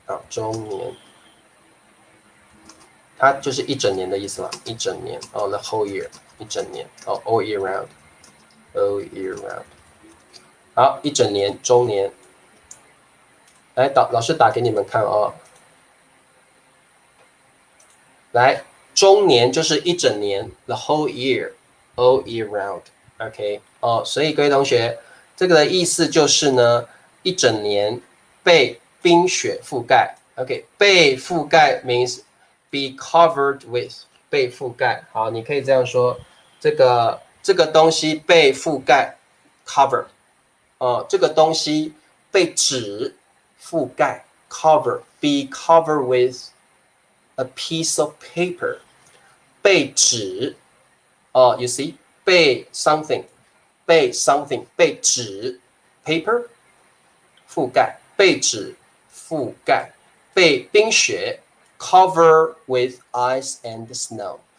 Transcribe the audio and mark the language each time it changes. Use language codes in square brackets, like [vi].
[zh] 终年，它就是一整年的意思嘛，一整年 [en] the whole year， [zh] 一整年 [en] all year round，all year round， [zh] 好，一整年，终年，来，老师打给你们看来，终年就是一整年 ， [en] the whole year, all year round. [zh] OK， 所以各位同学，这个的意思就是呢，一整年被冰雪覆盖。 OK， 被覆盖 [en] means be covered with， [zh] 被覆盖。好，你可以这样说，这个东西被覆盖 ，cover。这个东西被纸覆盖 ，cover， [en] be covered with。A piece of paper， [zh] 被纸you see， 被 something， 被纸 paper 覆盖，被纸覆盖，被冰雪 [en] cover with ice and snow。